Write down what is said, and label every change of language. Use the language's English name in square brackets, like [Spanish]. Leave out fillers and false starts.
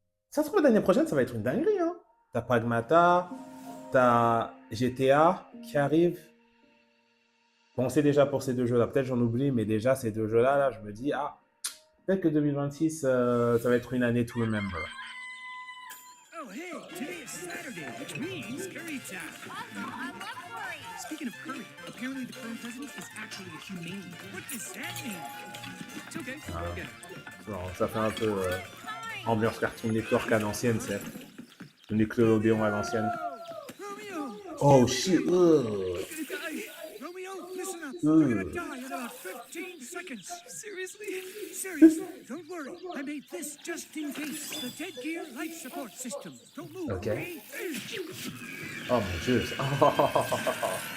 [French] Ça se trouve, l'année prochaine, ça va être une dinguerie. Hein. T'as Pragmata, t'as GTA qui arrive. Bon, c'est déjà pour ces deux jeux-là. Peut-être j'en oublie, mais déjà, ces deux jeux-là, là, je me dis, ah, peut-être que 2026, ça va être une année [English] to remember. Oh, hey, today is Saturday, which means curry time. Speaking of curry, apparently the current president is actually a humane. What does that mean? It's okay. Yeah. [French] Bon, ça fait un peu ambiance Cartoon Network à l'ancienne, c'est le Nickelodeon à l'ancienne. [English] Romeo! Oh shit! Romeo, listen up. You're gonna die in about 15 seconds. Seriously? Seriously. Don't worry. I made this just in case. The Dead Gear life support system. Don't move. [French] Okay. Oh mon dieu! Oh.